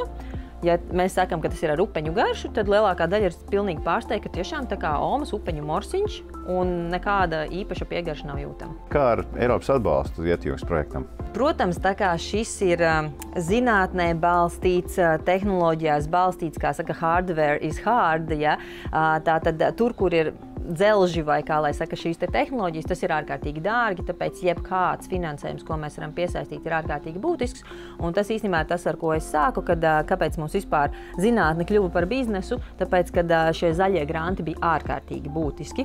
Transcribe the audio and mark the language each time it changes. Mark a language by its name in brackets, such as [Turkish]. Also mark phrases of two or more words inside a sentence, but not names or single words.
[Latvian] Ja mēs sakām, ka tas ir ar upeņu garšu, tad lielākā daļa ir pilnīgi pārsteigta, ka tiešām tā kā Omas upeņu morsiņš un nekāda īpaša piegarša nav jūtama. Kā ar Eiropas atbalstu Ietjūras projektam? Protams, tā kā šis ir zinātnē balstīts, tehnoloģijās balstīts, kā saka, [English] hardware is hard, [Latvian] ja? Tātad tur, kur ir dzelži vai, kā lai saka, šīs tehnoloģijas, tas ir ārkārtīgi dārgi, tāpēc jebkāds finansējums, ko mēs varam piesaistīt, ir ārkārtīgi būtisks. Un tas īstenībā ir tas, ar ko es sāku, kāpēc mums vispār zinātne kļuva par biznesu, tāpēc, kad šie zaļie granti bija ārkārtīgi būtiski.